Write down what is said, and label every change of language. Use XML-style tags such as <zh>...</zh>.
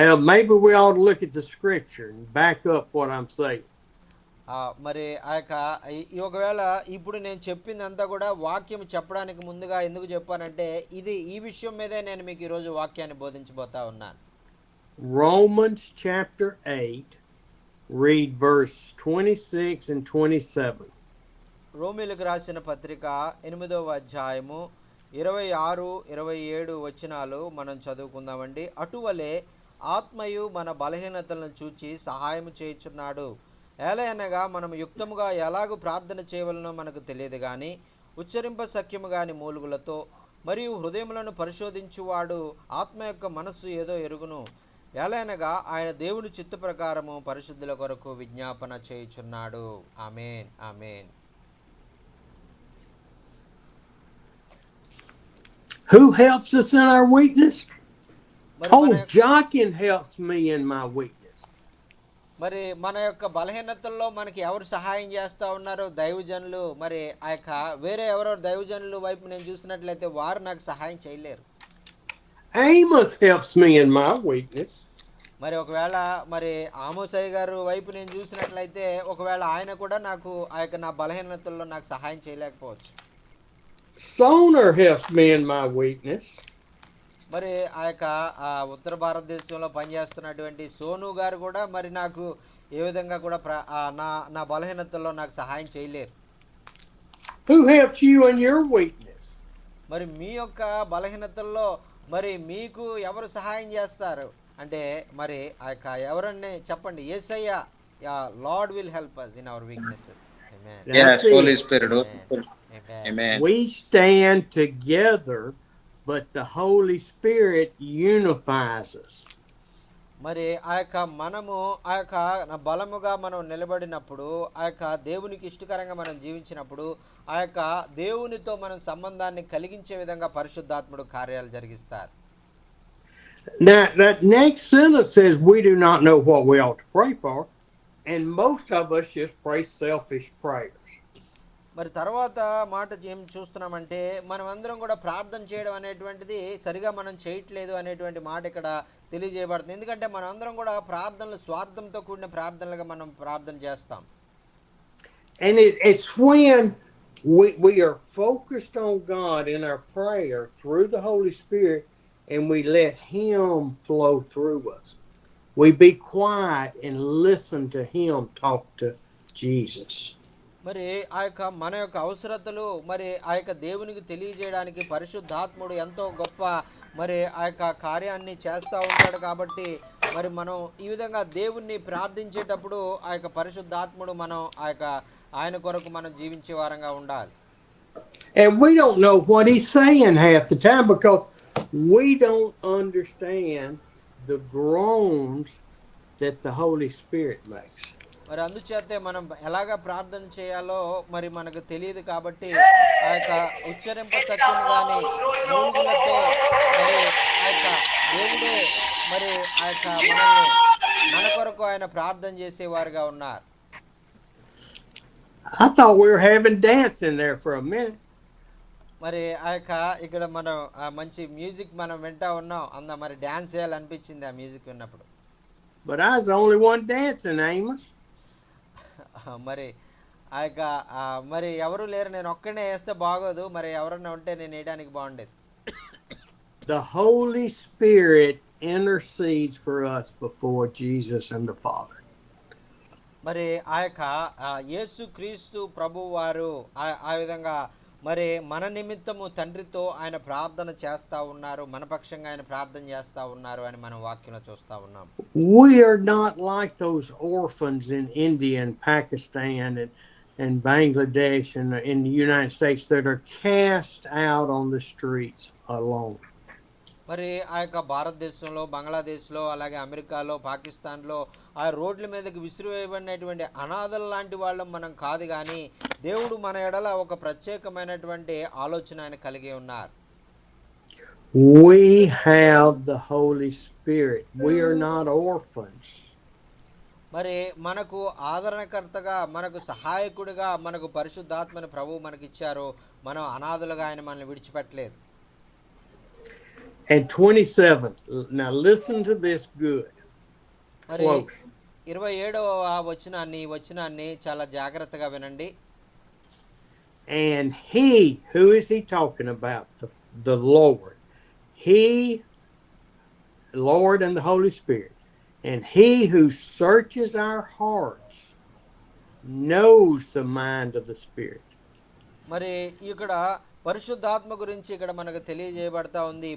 <en>Maybe we ought to look at the scripture and back up what I'm saying.</en> <te>మరి ఆ యొక్క ఒకవేళ ఇప్పుడు నేను చెప్పిందంతా కూడా వాక్యం చెప్పడానికి ముందుగా ఎందుకు చెప్పానంటే ఈ విషయం మీదే నేను మీకు ఈరోజు వాక్యాన్ని బోధించబోతా ఉన్నాను.</te> <en>Romans chapter 8, read verse 26 and 27.</en> <te>రోమీలకు రాసిన పత్రిక 8వ అధ్యాయము 26, 27 వచనాలు మనం చదువుకుందామండి. అటువలే ఆత్మయు మన బలహీనతలను చూచి సహాయం చేయుచున్నాడు. ఏలయనగా మనం యుక్తముగా ఎలాగూ ప్రార్థన చేయవలనో మనకు తెలియదు కానీ ఉచ్చరింప సఖ్యము గాని మూలుగులతో మరియు హృదయములను పరిశోధించువాడు ఆత్మ యొక్క మనస్సు ఏదో ఎరుగును. ఏలయనగా ఆయన దేవుని చిత్త ప్రకారము పరిశుద్ధుల కొరకు విజ్ఞాపన చేయుచున్నాడు. ఆమేన్. ఆమేన్.</te> <en>Who helps us in our weakness?</en> <te>మరి</te> <en>Oh, Jochen helps me in my weakness.</en> <te>మరి మన యొక్క బలహీనతల్లో మనకి ఎవరు సహాయం చేస్తూ ఉన్నారు? దైవజనులు. మరి ఆ యొక్క వేరే ఎవరో దైవజనులు వైపు నేను చూసినట్లయితే వారు నాకు సహాయం చేయలేరు.</te> <en>Amos helps me in my weakness.</en> <te>మరి ఒకవేళ మరి ఆమోసయ్య గారు వైపు నేను చూసినట్లయితే ఒకవేళ ఆయన కూడా నాకు ఆ యొక్క నా బలహీనతల్లో నాకు సహాయం చేయలేకపోవచ్చు.</te> <en>Soner helps me in my weakness.</en> <te>మరి ఆ యొక్క ఉత్తర భారతదేశంలో పనిచేస్తున్నటువంటి సోను గారు కూడా మరి నాకు ఏ విధంగా కూడా నా బలహీనతల్లో నాకు సహాయం చేయలేరు.</te> <en>Who helps you in your weakness?</en> <te>మరి మీ యొక్క బలహీనతల్లో మరి మీకు ఎవరు సహాయం చేస్తారు అంటే మరి ఆ యొక్క ఎవరన్నా చెప్పండి.</te> <en>Yesayya, Lord will help us in our weaknesses. Amen. Yes, Holy Spirit. Amen. Amen. We stand together, but the Holy Spirit unifies us.</en> <te>మరి ఆ యొక్క మనము ఆ యొక్క బలముగా మనం నిలబడినప్పుడు ఆ యొక్క దేవునికి ఇష్టకరంగా మనం జీవించినప్పుడు ఆ యొక్క దేవునితో మనం సంబంధాన్ని కలిగించే విధంగా పరిశుద్ధాత్ముడు కార్యాలు జరిగిస్తారు.</te> <en>Now, that next sentence says we do not know what we ought to pray for, and most of us just pray selfish prayers.</en> <te>మరి తర్వాత మాట ఏం చూస్తున్నామంటే మనమందరం కూడా ప్రార్థన చేయడం అనేటువంటిది సరిగా మనం చేయట్లేదు అనేటువంటి మాట ఇక్కడ తెలియజేయబడుతుంది. ఎందుకంటే మనమందరం కూడా ప్రార్థనలు స్వార్థంతో కూడిన ప్రార్థనలుగా మనం ప్రార్థన చేస్తాం.</te> <en>And it's when we are focused on God in our prayer through the Holy Spirit and we let Him flow through us. We be quiet and listen to Him talk to Jesus.</en> <te>మరి ఆ యొక్క మన యొక్క అవసరతలు మరి ఆ యొక్క దేవునికి తెలియజేయడానికి పరిశుద్ధాత్ముడు ఎంతో గొప్ప మరి ఆ యొక్క కార్యాన్ని చేస్తూ ఉంటాడు. కాబట్టి మరి మనం ఈ విధంగా దేవుణ్ణి ప్రార్థించేటప్పుడు ఆ యొక్క పరిశుద్ధాత్ముడు మనం ఆ యొక్క ఆయన కొరకు మనం జీవించే వారంగా ఉండాలి.</te> <en>And we don't know what He's saying half the time because we don't understand the groans that the Holy Spirit makes.</en> <te>మరి అందుచేతే మనం ఎలాగ ప్రార్థన చేయాలో మరి మనకు తెలియదు. కాబట్టి ఆ యొక్క ఉచ్చరింప సత్యం కానీ మూలుగులతో మరి ఆ యొక్క దేవుడే మరి ఆ యొక్క మనల్ని మన కొరకు ఆయన ప్రార్థన చేసేవారుగా ఉన్నారు.</te> <en>I thought we were having dancing there for a minute.</en> <te>మరి ఆ యొక్క ఇక్కడ మనం మంచి మ్యూజిక్ మనం వింటా ఉన్నాం. మరి డ్యాన్స్ చేయాలనిపించింది ఆ మ్యూజిక్ విన్నప్పుడు.</te> <en>But I was the only one dancing, Amos.</en> <te>మరి ఆ యొక్క మరి ఎవరు లేరు, నేను ఒక్కనే వేస్తే బాగోదు, మరి ఎవరన్నా ఉంటే నేను వేయడానికి బాగుండేది.</te> <en>The Holy Spirit intercedes for us before Jesus and the Father.</en> <te>మరి ఆ యొక్క యేసు క్రీస్తు ప్రభు వారు ఆ విధంగా మరి మన నిమిత్తము తండ్రితో ఆయన ప్రార్థన చేస్తూ ఉన్నారు, మన పక్షంగా ఆయన ప్రార్థన చేస్తూ ఉన్నారు అని మనం వాక్యంలో చూస్తూ ఉన్నాం.</te> <en>We are not like those orphans in India and Pakistan and Bangladesh and in the United States that are cast out on the streets alone.</en> <te>మరి ఆ యొక్క భారతదేశంలో, బంగ్లాదేశ్లో, అలాగే అమెరికాలో, పాకిస్తాన్లో ఆ రోడ్ల మీదకి విసిరివేయబడినటువంటి అనాథల లాంటి వాళ్ళం మనం కాదు. కానీ దేవుడు మన ఎడల ఒక ప్రత్యేకమైనటువంటి ఆలోచన ఆయన కలిగి ఉన్నారు.</te> <en>We have the Holy Spirit. We are not orphans.</en> <te>మరి మనకు ఆదరణకర్తగా, మనకు సహాయకుడిగా మనకు పరిశుద్ధాత్మని ప్రభువు మనకి ఇచ్చారు. మనం అనాథలుగా ఆయన మనల్ని విడిచిపెట్టలేదు.</te> <en>And 27. Now listen to this good.</en> <te>మరి 27వ వచనాన్ని చాలా జాగ్రత్తగా వినండి.</te> <en>And He, who is He talking about? The Lord. He, Lord and the Holy Spirit. And He who searches our hearts knows the mind of the Spirit.</en> <te>మరి ఇక్కడ పరిశుద్ధాత్మ గురించి ఇక్కడ మనకు తెలియజేయబడతా ఉంది.</te>